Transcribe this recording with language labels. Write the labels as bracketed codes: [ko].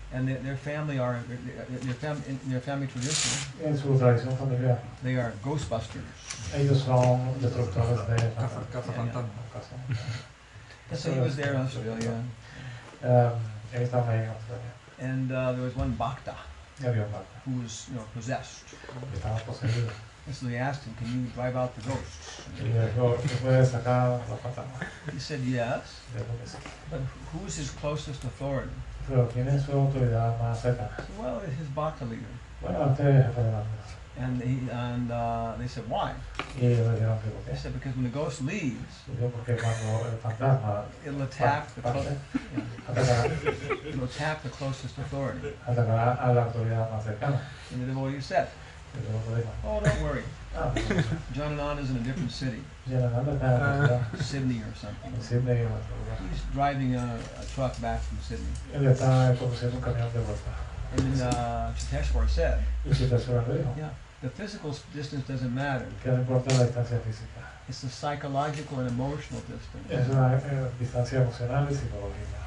[en] And their family are in their family tradition. [es] En su tradición familiar, [en] They are Ghostbusters. [es] ellos son destructores de fantasmas. [en] Yeah. And so he was there in Australia, [es] Él estaba ahí en Australia. [en] and there was one bhakta [es] Y había un bhakta. [en] who was, possessed. [es] Que estaba poseído. [en] And so they asked him, "Can you drive out the ghosts?" [es] Y le dijo, ¿tú puedes sacar los fantasmas? [en] He said, "Yes." [es] Le dijo que sí. [en] But who's his closest authority? [es] Pero ¿quién es su autoridad más cercana? [en] Well, his bhakta leader. [es] Bueno, este es jefe de bhaktas. [en] And they said, "Why?" [es] Y ellos le dijeron que por [en] They [es] qué. [en] said, "Because when the ghost leaves, [es] Y dijo, porque cuando el fantasma [en] it'll attack the [es] parte, [en] yeah, it'll attack the closest authority." [es] atacará a la autoridad más cercana. [en] And the devotee said, [es] Y luego te dijo, [en] "Oh, don't worry. [es] ah, [en] Janananda is in a different city, [es] Janananda está en otra ciudad, [en] Sydney or something. [es] en Sydney o en otro lugar. [en] He's driving a truck back from Sydney." [es] Él está conduciendo un camión de vuelta. [en] And then Chiteshwar said, [es] Y si te suena, le dijo, [en] "Yeah, the physical distance doesn't matter. [es] que no importa la distancia física. [en] It's the psychological and emotional distance." [es] Es una distancia emocional y psicológica.